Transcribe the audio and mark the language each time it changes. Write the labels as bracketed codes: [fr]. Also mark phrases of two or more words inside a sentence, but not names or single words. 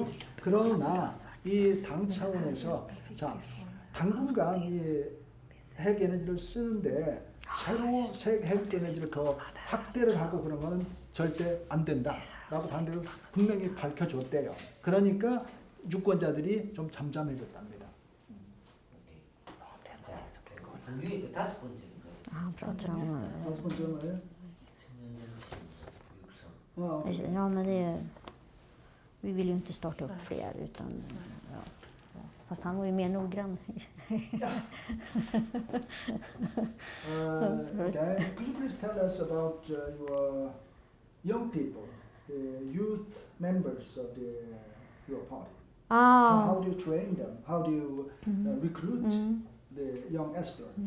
[ko] 그러나 이 당 차원에서 당분간 이 핵 에너지를 쓰는데 새로 핵 에너지를 더 확대를 하고 그런 거는 절대 안 된다라고 반대로 분명히 밝혀줬대요. 그러니까 유권자들이 좀 잠잠해졌답니다. 위에 다섯 번째 다섯 번째는 뭐예요? [sv] Ja, men vi vill ju inte starta upp fler, utan fast han var ju mer noggrann. [en] Okay. Could you please tell us about young people, the youth members of your party? Ah. How do you train them? How do you recruit the young aspirants?